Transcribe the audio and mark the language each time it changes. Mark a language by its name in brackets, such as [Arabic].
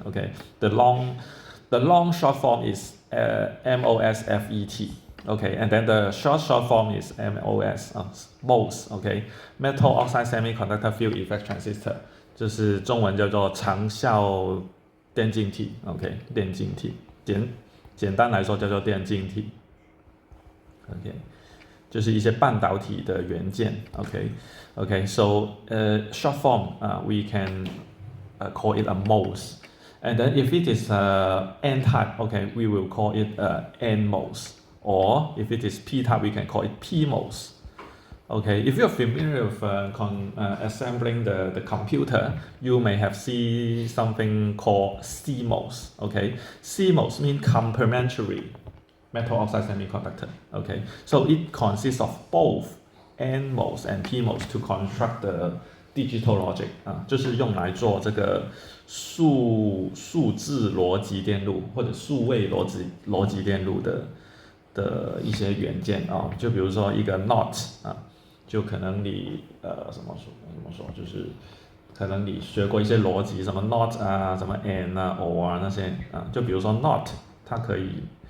[English] Okay, the long short form is MOSFET. Okay, and then the short form is MOS, okay, metal oxide semiconductor field effect transistor, [Chinese] 就是中文叫做长效电晶体。 OK， 电晶体，简单来说叫做电晶体。 OK， 就是一些半导体的元件。 [English] OK, so short form we can call it a MOS, and then if it is N-type, okay, we will call it NMOS. Or if it is P-type, we can call it PMOS. Okay, if you're familiar with assembling the computer, you may have seen something called CMOS. Okay, CMOS means complementary metal oxide semiconductor. Okay, so it consists of both NMOS and PMOS to construct the digital logic [Chinese] 就是用来做这个数字逻辑电路或者数位逻辑电路的一些元件就比如说一个 NOT 就可能你怎么说，就是可能你学过一些逻辑，什么 NOT 什么 AND OR 那些就比如说 NOT 它可以